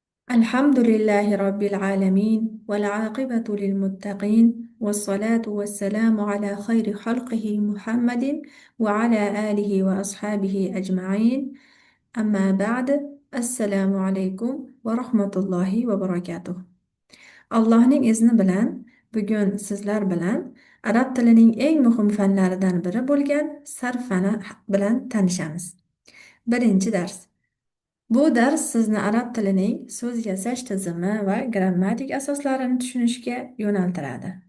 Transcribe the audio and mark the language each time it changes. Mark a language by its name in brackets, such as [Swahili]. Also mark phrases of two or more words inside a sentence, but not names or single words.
[Arabic] الحمد لله رب العالمين والعاقبة للمتقين والصلاة والسلام على خير خلقه محمد وعلى آله وأصحابه أجمعين. أما بعد السلام عليكم ورحمة الله وبركاته. [Uzbek] Allohning izni bilan bugun sizlar bilan arab tilining eng muhim fanlaridan biri bo'lgan sarf fani bilan tanishamiz. Birinchi dars. Bu dars sizni arab tilining so'z yasash tizimi va grammatik asoslarini tushunishga yo'naltiradi.